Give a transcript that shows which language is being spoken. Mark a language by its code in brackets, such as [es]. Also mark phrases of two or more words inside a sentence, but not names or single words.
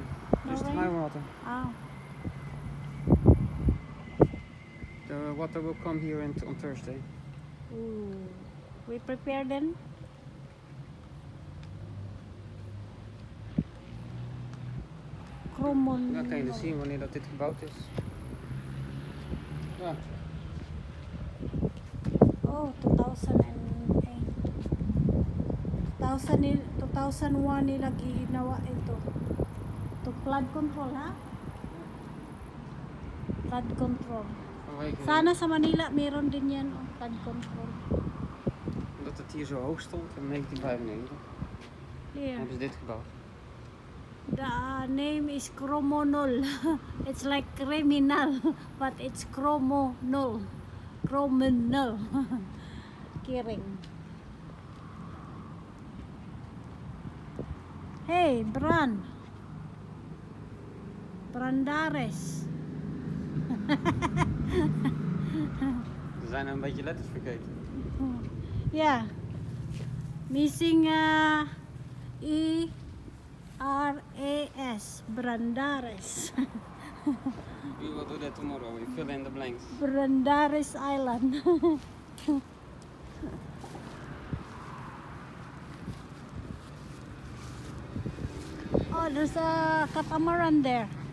[en] No Just rain? high water. Oh. The water will come here on Thursday. Ooh. We prepare then? Kromon. [nl] Dan kan je dus zien wanneer dat dit gebouwd is. Ja. [en] Oh, 2008. [tl] 2001 nila ginawa ito. [en] To flood control, ha? Flood control. [nl] Vanwege [tl] Sana sa Manila meron din yan, oh, [en] flood control. [nl] omdat het hier zo hoog stond in 1995, [en] Yeah. [nl] hebben ze dit gebouwd. [en] The name is Cromonol. It's like criminal, but it's Cromonol. Cromonol. Kiring. Hey, Bran. Brandares. [nl] Ze zijn een beetje letters vergeten. [en] Yeah. Missing E-R-A-S. Brandares. We will do that tomorrow. We fill in the blanks. Brandares Island. Oh, there's a catamaran there.